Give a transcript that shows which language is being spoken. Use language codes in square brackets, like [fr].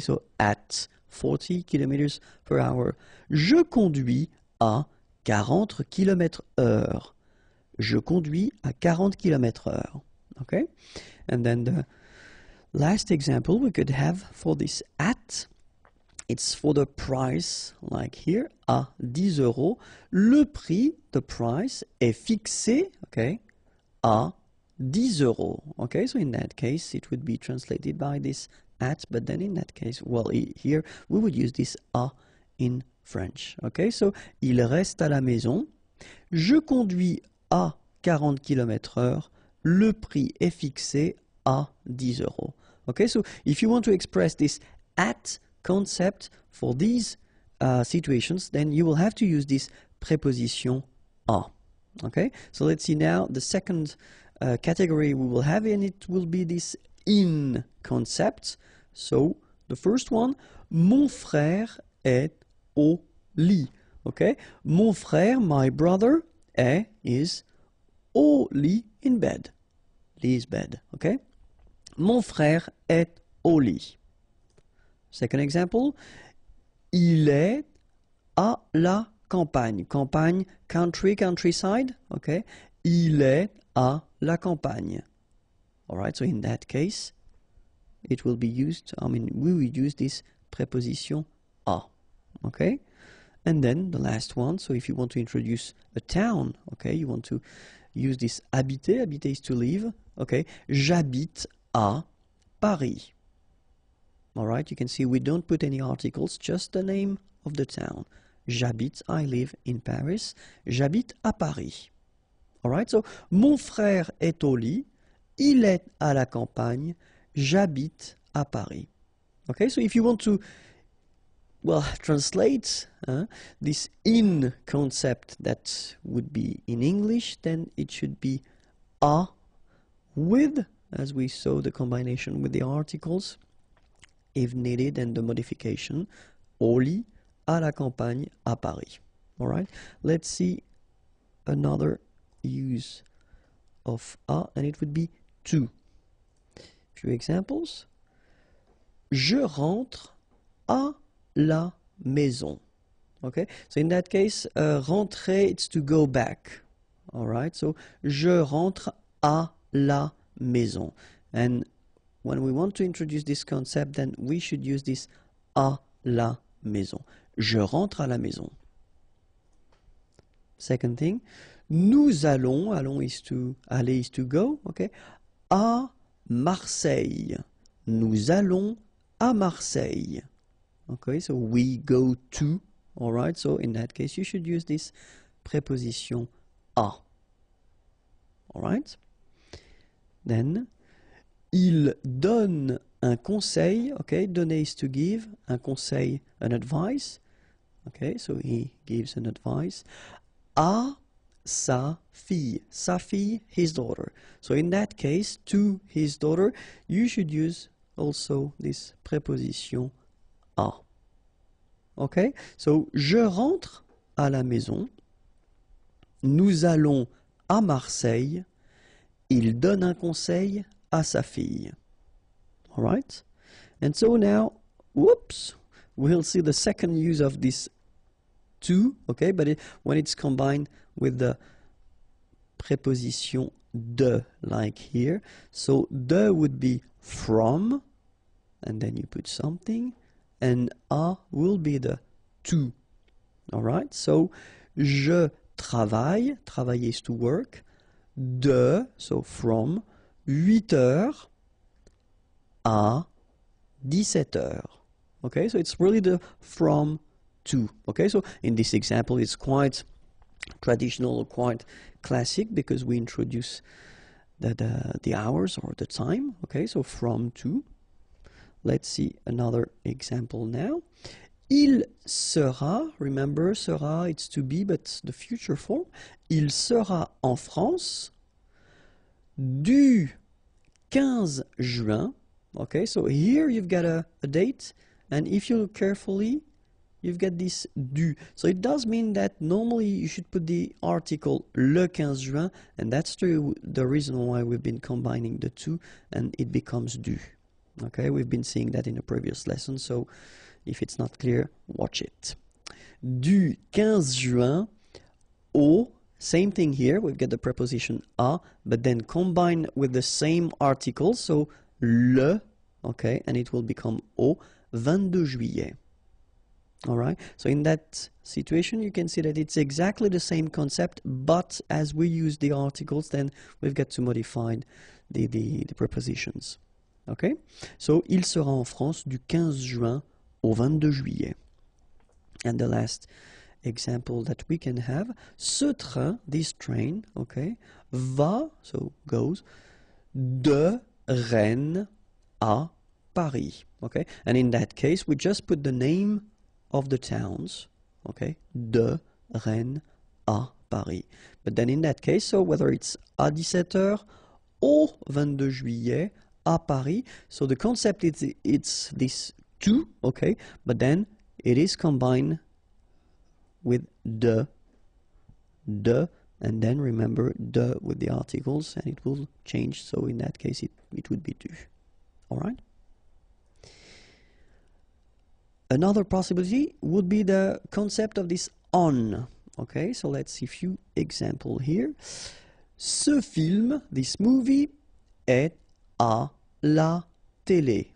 [en] So at [fr] 40 km/h. Je conduis à 40 km/h. Je conduis à 40 km/h, okay? [en] And then the last example we could have for this at, it's for the price, like here, [fr] à 10 euros. Le prix, [en] the price, [fr] est fixé, okay, à 10 euros. [en] Okay, so in that case, it would be translated by this at, but then in that case, well, here, we would use this à in French. [fr] Okay, so, il reste à la maison. Je conduis à 40 km/h. Le prix est fixé à 10 euros. [en] Okay, so, if you want to express this at concept for these situations, then you will have to use this preposition à. Okay, so let's see now the second category we will have, and it will be this in concept. So the first one, [fr] mon frère est au lit. [en] Okay, [fr] mon frère, [en] my brother, is [fr] au lit, [en] in bed. Lit is bed. [fr] Okay, mon frère est au lit. Second example, il est à la campagne. Campagne, [en] country, countryside, [fr] okay? Il est à la campagne. [en] All right, so in that case, it will be used, we will use this preposition à, okay? And then the last one, so if you want to introduce a town, okay, you want to use this habiter, habiter is to live, okay? [fr] J'habite à Paris. [en] All right, you can see we don't put any articles, just the name of the town. [fr] J'habite, [en] I live in Paris. [fr] J'habite à Paris. All right, so mon frère est au lit. Il est à la campagne. J'habite à Paris. [en] Okay, so if you want to, well, translate this in concept that would be in English, then it should be à with, as we saw the combination with the articles, if needed, and the modification, [fr] au lit, à la campagne, à Paris. [en] All right, let's see another use of a, and it would be to. Few examples. [fr] Je rentre à la maison. [en] Okay, so in that case, rentrer, it's to go back. [fr] All right, so je rentre à la maison. [en] And when we want to introduce this concept, then we should use this [fr] à la maison. Je rentre à la maison. [en] Second thing, [fr] nous allons, [en] aller is to go, okay, à Marseille. [fr] Nous allons à Marseille. [en] Okay, so we go to, all right, so in that case you should use this preposition à. All right. Then, [fr] il donne un conseil, [en] okay, donner is to give, un conseil, an advice, okay, so he gives an advice, [fr] à sa fille, [en] his daughter. So in that case, to his daughter, you should use also this preposition à. [fr] Okay, so je rentre à la maison, nous allons à Marseille, il donne un conseil à sa fille. [en] All right, and so now, whoops, we'll see the second use of this to, okay, but when it's combined with the preposition de, like here. So de would be from, and then you put something, and a will be the to. All right, so [fr] je travaille, [en] travailler is to work, de, so from, [fr] 8 heures à 17 heures. [en] Okay, so it's really the from to. Okay, so in this example it's quite traditional, quite classic, because we introduce the hours or the time. Okay, so from to. Let's see another example now. Il sera, remember sera, it's to be, but the future form. [fr] Il sera en France du 15 juin. [en] Okay, so here you've got a date, and if you look carefully, you've got this du. So it does mean that normally you should put the article le 15 juin, and that's the reason why we've been combining the two, and it becomes du. Okay, we've been seeing that in a previous lesson, so if it's not clear, watch it. Du 15 juin au, same thing here, we've got the preposition à, but then combined with the same article, so le, okay, and it will become [fr] au 22 juillet. [en] All right, so in that situation, you can see that it's exactly the same concept, but as we use the articles, then we've got to modify the prepositions. [fr] Okay, so il sera en France du 15 juin au 22 juillet. [en] And the last example that we can have, [fr] ce train, [en] this train, okay, va, so goes, [fr] de Rennes à Paris. [en] Okay, and in that case, we just put the name of the towns, okay, [fr] de Rennes à Paris. [en] But then in that case, so whether it's [fr] à 17h au 22 juillet à Paris, [en] so the concept is it's this to, okay, but then it is combined with de, and then remember de with the articles, and it will change, so in that case it would be du. All right? Another possibility would be the concept of this on. Okay, so let's see a few examples here. [fr] Ce film, [en] this movie, [fr] est à la télé.